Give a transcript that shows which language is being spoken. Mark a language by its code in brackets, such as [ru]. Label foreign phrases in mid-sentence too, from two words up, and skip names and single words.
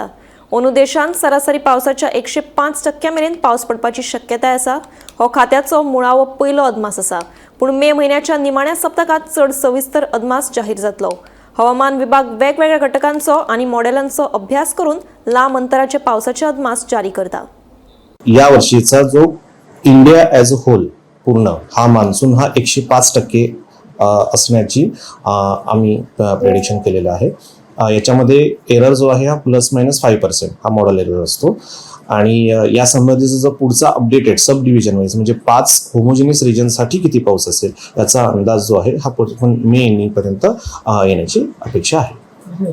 [kok] अंदू देशांत सरासरी पावसाच्या 105% मेरेन पावस पडपाची शक्यताय आसा। हो खात्याचो मुळावो पयलो अदमास आसा, पूण मे म्हयन्याच्या निमाण्या सप्तकात चड सविस्तर अदमास जाहीर जातलो। हवामान विभाग वेगवेगळ्या घटकांचो आनी मॉडेलांचो अभ्यास करून लांब अंतराचे पावसाचे अदमास जारी करता। [mr] या वर्षीचा जो [en] India as a whole [mr] पूर्ण हा मान्सून हा 105% असण्याची आम्ही प्रेडिक्शन केलेलं आहे। याच्यामध्ये एरर जो आहे हा ±5% हा [en] model error [mr] असतो आणि या संबंधीचा जो पुढचा [en] updated sub division wise [mr] म्हणजे 5 होमोजिनियस रिजनसाठी किती पाऊस असेल याचा अंदाज जो आहे हा मे एंडिंगपर्यंत येण्याची अपेक्षा आहे।